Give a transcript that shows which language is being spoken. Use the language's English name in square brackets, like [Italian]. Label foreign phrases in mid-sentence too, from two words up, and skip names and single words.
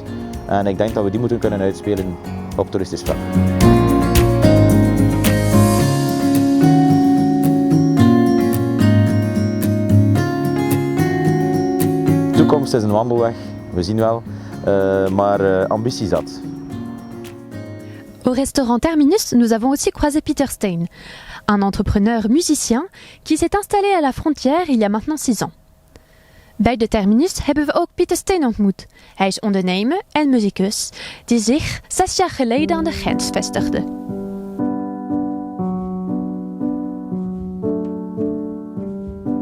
[Dutch] En ik denk dat we die moeten kunnen uitspelen op toeristisch vlak. De toekomst is een wandelweg. We zien wel, maar ambitie zat. [French] Au restaurant Terminus, nous avons aussi croisé Pieter Steyn, un entrepreneur musicien qui s'est installé à la frontière il y a maintenant 6 ans. [Dutch] Bij de Terminus hebben we ook Pieter Steyn ontmoet. Hij is ondernemer en muzikus die zich 6 jaar geleden aan de grens vestigde.